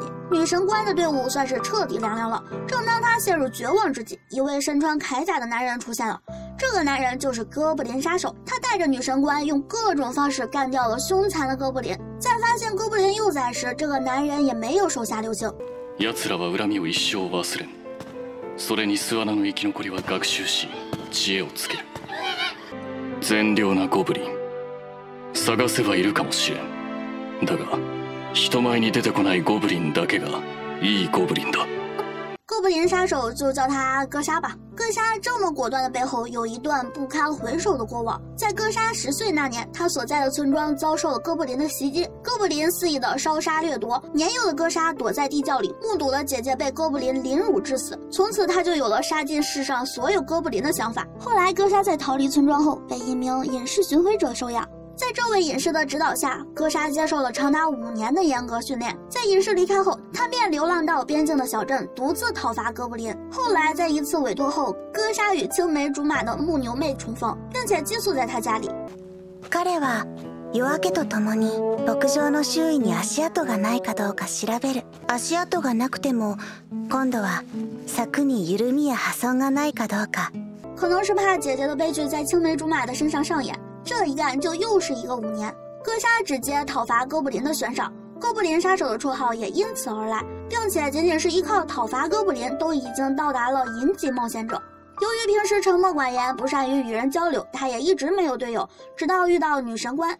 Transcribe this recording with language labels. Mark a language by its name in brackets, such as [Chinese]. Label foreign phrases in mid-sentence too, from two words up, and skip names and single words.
[Chinese] 女神官的队伍算是彻底凉凉了。正当她陷入绝望之际，一位身穿铠甲的男人出现了。这个男人就是哥布林杀手，他带着女神官用各种方式干掉了凶残的哥布林。在发现哥布林幼崽时，这个男人也没有手下留情。 [Japanese] 奴らは恨みを一生忘れん。それに巣穴の生き残りは学習し、知恵をつける。善良なゴブリン、探せばいるかもしれん。だが、人前に出てこないゴブリンだけがいいゴブリンだ。 [Chinese] 哥布林杀手就叫他哥莎吧。哥莎这么果断的背后有一段不堪回首的过往。在哥莎10岁那年，他所在的村庄遭受了哥布林的袭击，哥布林肆意的烧杀掠夺。年幼的哥莎躲在地窖里，目睹了姐姐被哥布林凌辱致死。从此他就有了杀尽世上所有哥布林的想法。后来哥莎在逃离村庄后，被一名隐士巡回者收养。在这位隐士的指导下，哥莎接受了长达5年的严格训练。在隐士离开后，他便流浪到边境的小镇，独自讨伐哥布林。后来在一次委托后，哥莎与青梅竹马的木牛妹重逢，并且寄宿在他家里。 [Japanese] 彼は夜明けとともに牧場の周囲に足跡がないかどうか調べる。足跡がなくても、今度は柵に緩みや破損がないかどうか。 [Chinese] 可能是怕姐姐的悲剧在青梅竹马的身上上演。这一干就又是一个5年，哥莎只接讨伐哥布林的悬赏，哥布林杀手的绰号也因此而来，并且仅仅是依靠讨伐哥布林，都已经到达了银级冒险者。由于平时沉默寡言，不善于与人交流，他也一直没有队友，直到遇到女神官。